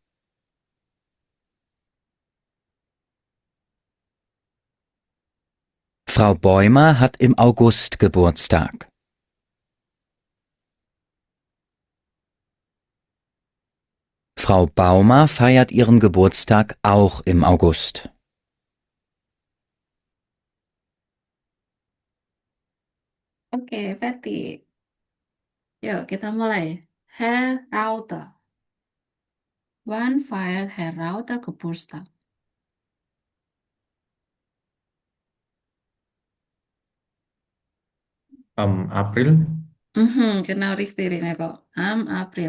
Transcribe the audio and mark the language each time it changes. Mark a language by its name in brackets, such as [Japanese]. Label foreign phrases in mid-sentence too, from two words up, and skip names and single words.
[German] Frau Bäumer hat im August Geburtstag. Frau Baumer feiert ihren Geburtstag auch im August. [Indonesian] Oke, Fatty. Yuk, kita mulai. [German] Herr Rauter. Wann feiert Herr Rauter Geburtstag? April. Genau richtig, Renego. Am April.